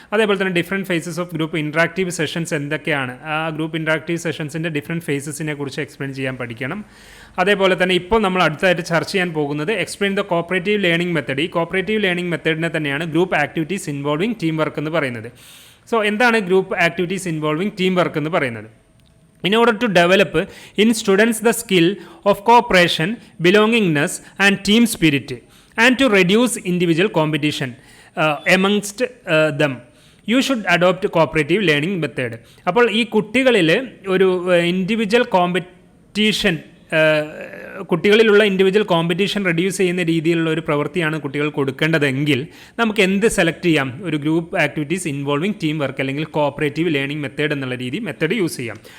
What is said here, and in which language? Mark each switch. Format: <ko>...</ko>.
<ml>അതേപോലെ തന്നെ different faces of group interactive sessions എന്തൊക്കെയാണ്, ആ ഗ്രൂപ്പ് ഇൻട്രാക്റ്റീവ് സെഷൻസിൻ്റെ ഡിഫറെൻറ്റ് ഫേസസിനെ കുറിച്ച് എക്സ്പ്ലെയിൻ ചെയ്യാൻ പഠിക്കണം. അതേപോലെ തന്നെ ഇപ്പോൾ നമ്മൾ അടുത്തായിട്ട് ചർച്ച ചെയ്യാൻ പോകുന്നത്</ml> <en>Explain the cooperative learning method.</en> <ml>ഈ കോപ്പറേറ്റീവ് ലേണിംഗ് മെത്തേഡിനെ തന്നെയാണ് group activities involving team work എന്ന് പറയുന്നത്. സോ എന്താണ് group activities involving team work എന്ന് പറയുന്നത്?</ml> <en>In order to develop in students the skill of cooperation, belongingness and team spirit, and to reduce individual competition amongst them, you should adopt cooperative learning method.</en> <ml>അപ്പോൾ ഈ കുട്ടികളിൽ ഒരു individual competition, കുട്ടികളിലുള്ള individual competition reduce ചെയ്യുന്ന രീതിയിലുള്ള ഒരു പ്രവൃത്തിയാണ് കുട്ടികൾ കൊടുക്കേണ്ടതെങ്കിൽ നമുക്ക് എന്ത് സെലക്ട് ചെയ്യാം? ഒരു group activities involving team work അല്ലെങ്കിൽ കോപ്പറേറ്റീവ് ലേണിംഗ് മെത്തേഡ് എന്നുള്ള മെത്തേഡ് യൂസ് ചെയ്യാം.</ml>